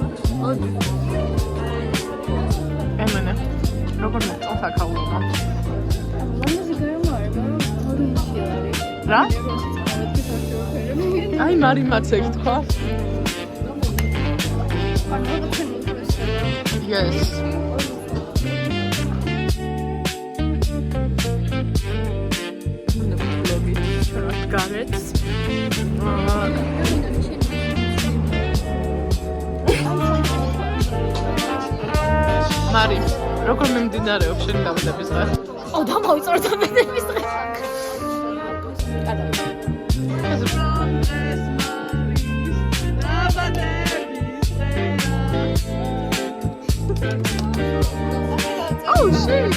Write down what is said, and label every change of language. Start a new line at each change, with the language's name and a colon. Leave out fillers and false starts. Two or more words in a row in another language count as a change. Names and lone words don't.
Georgian: ელენე, როგორ მოწონს აქაულობა? რა? აი, მარიმაც ეგ თქვა.
English: Yes. Garrett.
Georgian: მარი, როგორ მიმდინარეობს შენი დაბადების დღე? დამოვიწორ დაბადების დღე.
English: Oh shit!